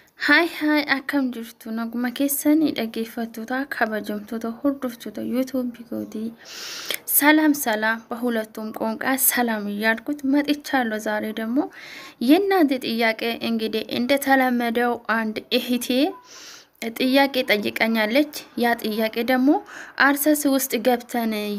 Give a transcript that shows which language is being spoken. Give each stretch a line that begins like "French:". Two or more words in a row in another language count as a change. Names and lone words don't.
Oromo: Hi akkam jirtu naguma keessanii dhaggeeffattoota kabajamtoota hordoftoota YouTube gooti
Amharic: ሰላም በሁለቱም ቋንቋ ሰላም እያልኩት መጥቻለሁ። ዛሬ ደግሞ የእናንተ ጥያቄ እንግዲህ እንደተለመደው አንድ እህቴ ጥያቄ ጠይቀኛለች። ያ ጥያቄ ደግሞ አርሰስ ውስጥ ገብተን